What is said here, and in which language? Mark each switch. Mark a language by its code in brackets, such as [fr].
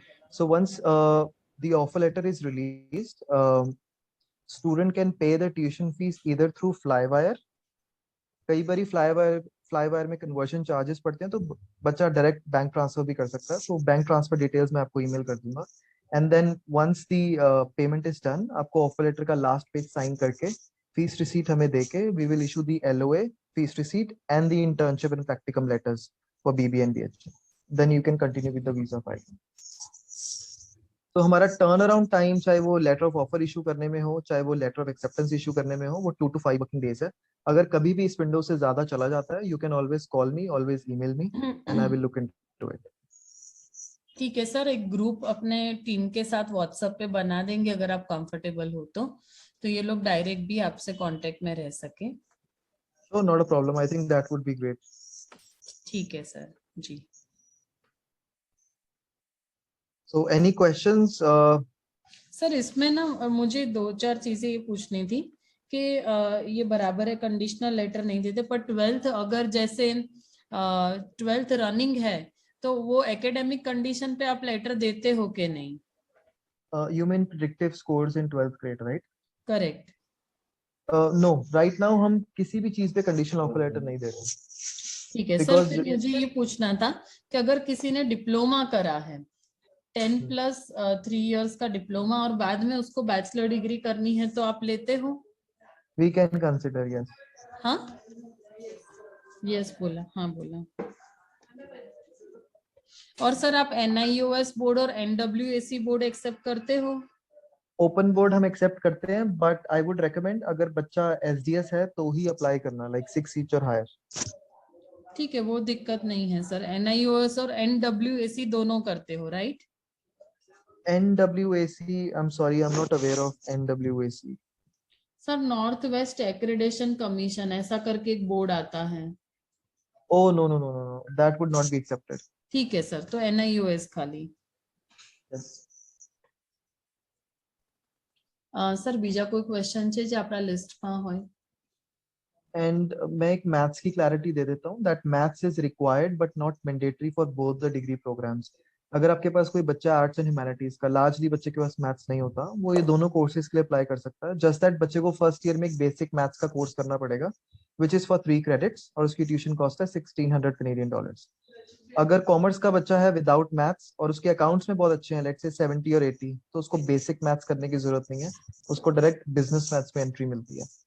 [en] So once the offer letter is released, student can pay the tuition fees either through Flywire. [hi] कई बारी फ्लाईवायर में conversion charges पड़ते हैं, तो बच्चा डायरेक्ट बैंक ट्रांसफर भी कर सकता है। [en] तो bank transfer details [hi] मैं आपको ईमेल कर दूंगा, [en] And then once the payment is done, आपको offer letter का last page sign करके fees receipt हमें देके we will issue the LOA, fees receipt and the internship and practicum letters for BBNBH, then you can continue with the visa file. [hi] तो हमारा turn around time, चाहे वो letter of offer issue करने में हो, चाहे वो लेटर ऑफ एक्सेप्टेंस इशू करने में हो, वो 2 to 5 वर्किंग डेज है। अगर कभी भी इस विंडो से ज्यादा चला जाता है, [en] You can always call me, always email me, and I will look into it. [hi] ठीक है सर, एक ग्रुप अपने टीम के साथ व्हाट्सएप पे बना देंगे अगर आप कंफर्टेबल हो तो ये लोग डायरेक्ट भी आपसे कांटेक्ट में रह सके। [en] So not a problem, I think that would be great. [hi] ठीक है सर जी। [en] So any questions? [hi] सर इसमें ना मुझे 2-4 चीजें ये पूछनी थी कि ये बराबर है कंडीशनल लेटर नहीं देते, पर 12th अगर जैसे 12th रनिंग है तो वो एकेडमिक कंडीशन पे आप लेटर देते हो कि नहीं? [en] You mean predictive scores in 12th grade, right? Correct. No, right now [hi] हम किसी भी चीज पे कंडीशनल ऑफर लेटर नहीं दे रहे ठीक है सर, [en] because [hi] फिर मुझे ये पूछना था कि अगर किसी ने डिप्लोमा करा है 10+3 इयर्स का डिप्लोमा और बाद में उसको बैचलर डिग्री करनी है तो आप लेते हो? [en] we can consider, yes. [hi] हाँ, यस बोला, हाँ बोला। और सर आप NIOS बोर्ड और NWAC बोर्ड एक्सेप्ट करते हो? ओपन बोर्ड हम एक्सेप्ट करते हैं, [en] but I would recommend [hi] अगर बच्चा SDS है तो ही अप्लाई करना, लाइक 6 each और हायर। ठीक है, वो दिक्कत नहीं है सर। NIOS और NWAC दोनों करते हो right? [en] NWAC, I'm sorry, I'm not aware of NWAC. [hi] Sir north west accreditation commission ऐसा करके एक बोर्ड आता है। [en] Oh, no, no, no, no, no, that would not be accepted. [hi] ठीक है सर, तो NIOS खाली। [en] Yes. [gu] सर बीजा कोई क्वेश्चन છે જે આપણા લિસ્ટમાં હોય? [en] And [hi] मैं एक मैथ्स की क्लैरिटी दे देता हूँ [en] that maths is required but not mandatory for both the degree programs. [hi] अगर आपके पास कोई बच्चा आर्ट्स एंड ह्यूमैनिटीज का, लार्जली बच्चे के पास मैथ्स नहीं होता, वो ये दोनों कोर्सेज के लिए अप्लाई कर सकता है। जस्ट दैट बच्चे को फर्स्ट ईयर में एक बेसिक मैथ्स का कोर्स करना पड़ेगा विच इज फॉर 3 credits और उसकी ट्यूशन कॉस्ट है $1600 Canadian। अगर कॉमर्स का बच्चा है विदाउट मैथ्स और उसके अकाउंट्स में बहुत अच्छे हैं, लेट्स से 70 और 80, तो उसको बेसिक मैथ्स करने की जरूरत नहीं है, उसको डायरेक्ट बिजनेस मैथ्स में एंट्री मिलती है।